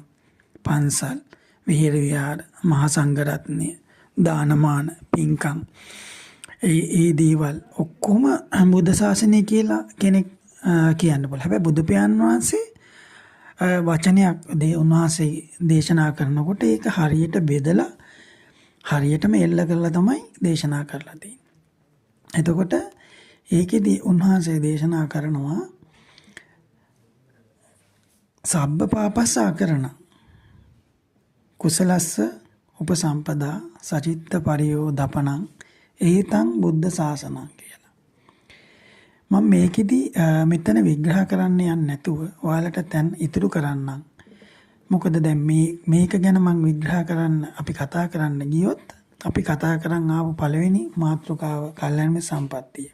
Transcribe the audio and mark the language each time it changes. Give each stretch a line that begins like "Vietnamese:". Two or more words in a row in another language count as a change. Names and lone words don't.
Sinhala: පන්සල් විහෙර විහාර මහා සංඝරත්නය දානමාන පින්කම් ඒ දේවල් ඔක්කොම බුද්ධ ශාසනය කියලා කෙනෙක් කියන්න බල. හැබැයි බුදු පියාණන් වහන්සේ වචනයක් උන්වහන්සේ දේශනා කරනකොට ඒක හරියට බෙදලා හරියටම එල්ල කරලා තමයි දේශනා කරලා තියෙන්නේ. එතකොට ඒකෙදී උන්වහන්සේ දේශනා කරනවා
Pali: සබ්බ පාපස්ස අකරණ කුසලස්ස උපසම්පදා සචිත්ත පරියෝදපනං ඒතං බුද්ධ ශාසනං
Sinhala: කියලා. මම මේකෙදි මෙතන විග්‍රහ කරන්න යන්නේ නැතුව ඔයාලට දැන් ඉතුරු කරන්නම්. මොකද දැන් මේක ගැන මම විග්‍රහ කරන්න අපි කතා කරන්න ගියොත් අපි කතා කරන් ආපු පළවෙනි මාතෘකාව කල්යාණ මිත්‍ර සම්පත්තිය.